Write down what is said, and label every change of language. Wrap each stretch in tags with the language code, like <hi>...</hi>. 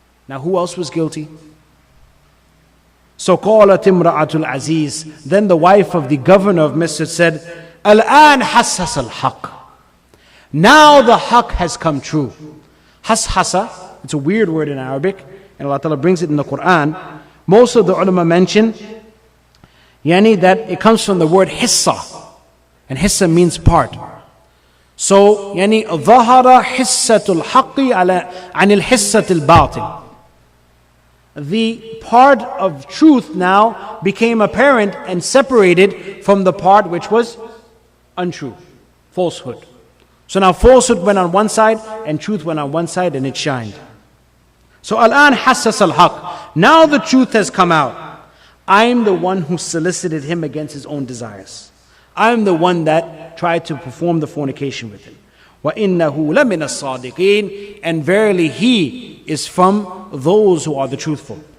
<en>Now who else was guilty? So</en> <ar>قالت امرأة العزيز,</ar> <en>then the wife of the governor of Misr said,</en> <ar>الآن حسس الحق.</ar> <en>Now the haqq has come true. Hashasa, it's a weird word in Arabic, and Allah Ta'ala brings it in the Quran. Most of the ulama mention that it comes from the word hissa, and hissa means part.</en> <ar>So ظهر حسة الحق عن الحسة الباطل.</ar> <en>The part of truth now became apparent and separated from the part which was untrue, falsehood. So now falsehood went on one side and truth went on one side and it shined.</en> <ar>So الآن حسس الحق.</ar> <en>Now the truth has come out. I'm the one who solicited him against his own desires. I'm the one that tried to perform the fornication with him.</en> <ar>وَإِنَّهُ لَمِنَ الصَّادِقِينَ.</ar> <en>And verily he is from those who are the truthful.</en>